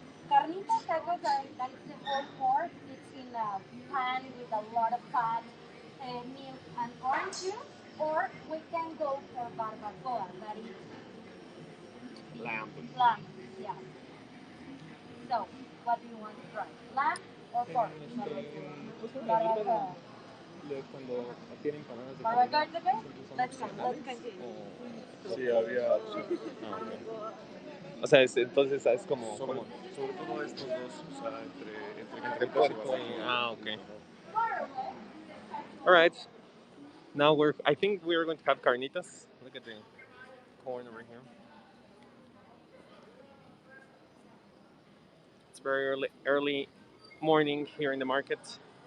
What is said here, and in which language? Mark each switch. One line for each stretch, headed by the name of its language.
English: Carnitas tacos are that is the whole pork. It's in a pan with a lot of fat, milk, and orange juice. Or we can go for barbacoa, that is Lamb. lamb. Yeah. So, what do you want to try? Lamb or pork? Barbacoa.
Spanish: Cuando tienen empanadas de
English: Barbacoa is okay? Let's go. Let's continue.
Spanish: Sí, había. Ah, okay. O sea, entonces es como... Sobre todo estos dos, o sea, entre carnitas y puerco y... barbacoa. Ah, okay.
English: All right. Now I think we're going to have carnitas. Look at the corn over here. It's very early morning here in the market.